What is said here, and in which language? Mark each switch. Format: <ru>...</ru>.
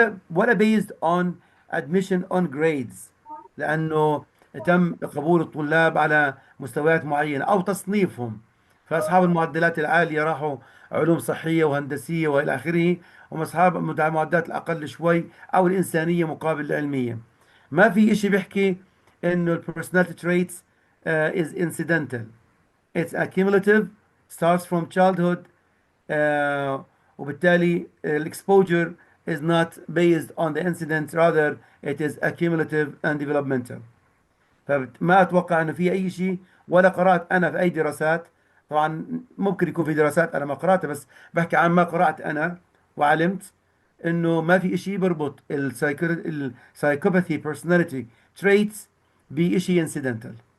<ar>ولا</ar> <en>based on admission on grades،</en> <ar>لأنه تم قبول الطلاب على مستويات معينة أو تصنيفهم. فأصحاب المعدلات العالية راحوا علوم صحية وهندسية وإلى آخره، وأصحاب المعدلات الأقل شوي أو الإنسانية مقابل العلمية. ما في إشي بيحكي إنه ال</ar> <en>personality traits is incidental. It's accumulative, starts from childhood.</en> <ar>آه، وبالتالي</ar> <en>exposure is not based on the incident, rather it is accumulative and developmental.</en> <ar>فما اتوقع انه في اي شيء، ولا قرات انا في اي دراسات. طبعا ممكن يكون في دراسات انا ما قراتها، بس بحكي عن ما قرات انا وعلمت انه ما في شيء بربط السايكوباثي</ar> <en>personality traits</en> <ar>بشيء انسيدنتال.</ar>